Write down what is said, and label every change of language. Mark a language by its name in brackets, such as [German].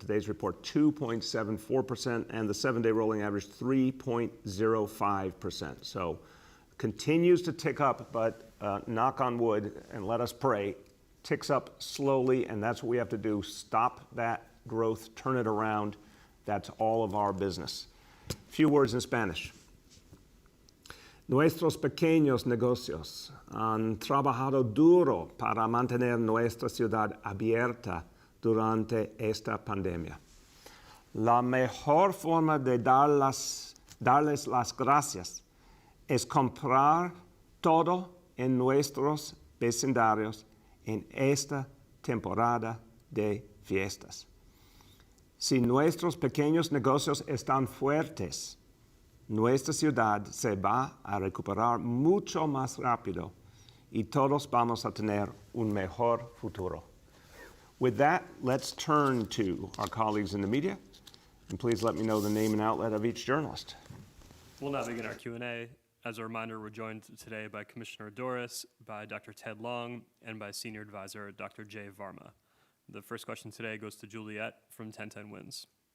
[English] Today's report 2.74%, and the 7-day rolling average 3.05%. So continues to tick up, but knock on wood and let us pray, ticks up slowly, and that's what we have to do. Stop that growth, turn it around. That's all of our business. A few words in Spanish. [Spanish] Nuestros pequeños negocios han trabajado duro para mantener nuestra ciudad abierta durante esta pandemia. La mejor forma de darles las gracias es comprar todo en nuestros vecindarios en esta temporada de fiestas. Si nuestros pequeños negocios están fuertes, nuestra ciudad se va a recuperar mucho más rápido y todos vamos a tener un mejor futuro. [English] With that, let's turn to our colleagues in the media, and please let me know the name and outlet of each journalist. We'll now begin our Q&A. As a reminder, we're joined today by Commissioner Doris, by Dr. Ted Long, and by Senior Advisor Dr. Jay Varma. The first question today goes to Juliet from 1010 Wins.